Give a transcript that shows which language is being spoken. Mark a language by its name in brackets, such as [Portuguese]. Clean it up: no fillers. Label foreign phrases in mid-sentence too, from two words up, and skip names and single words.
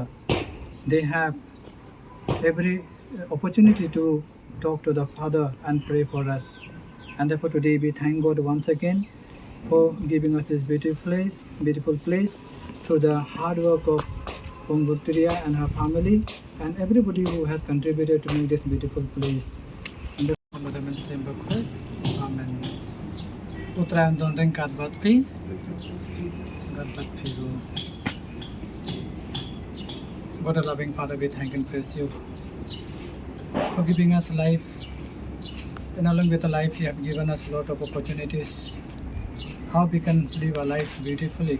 [English] They have every opportunity to talk to the Father and pray for us. And therefore today we thank God once again for giving us this beautiful place through the hard work of Khuborjylla and her family and everybody who has contributed to make this beautiful place. Amen. [Khasi] Uttarayan dondeng kadbat pi. [English] God, a loving Father, we thank and praise you for giving us life, and along with the life you have given us a lot of opportunities how we can live a life beautifully.